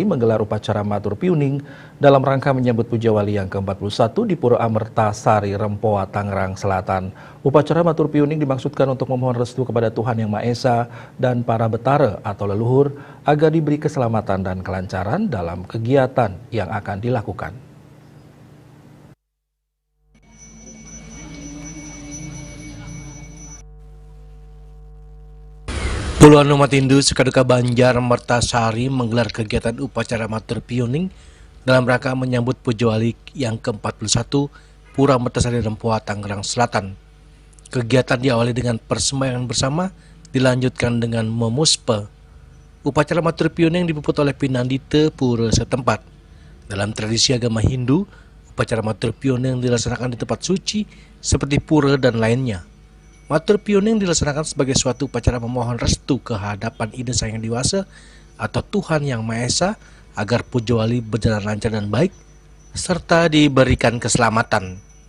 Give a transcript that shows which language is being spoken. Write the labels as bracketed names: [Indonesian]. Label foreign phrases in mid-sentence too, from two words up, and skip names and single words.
[Indonesian] menggelar upacara matur piuning dalam rangka menyambut Puja Wali yang ke-41 di Pura Amertasari, Rempoa, Tangerang Selatan. Upacara matur piuning dimaksudkan untuk memohon restu kepada Tuhan Yang Maha Esa dan para betara atau leluhur agar diberi keselamatan dan kelancaran dalam kegiatan yang akan dilakukan. Puluhan umat Hindu Sukaduka Banjarmertasari menggelar kegiatan upacara matur piuning dalam rangka menyambut Puja Wali yang ke-41 Pura Amertasari Rempoa, Tangerang Selatan. Kegiatan diawali dengan persembahyaan bersama, dilanjutkan dengan memuspe. Upacara matur piuning dipuput oleh pinandite pura setempat. Dalam tradisi agama Hindu, upacara matur piuning dilaksanakan di tempat suci seperti pura dan lainnya. Matur pioning dilaksanakan sebagai suatu upacara memohon restu ke hadapan Ida Sang Hyang Dewasa atau Tuhan Yang Maha Esa agar puja wali berjalan lancar dan baik serta diberikan keselamatan.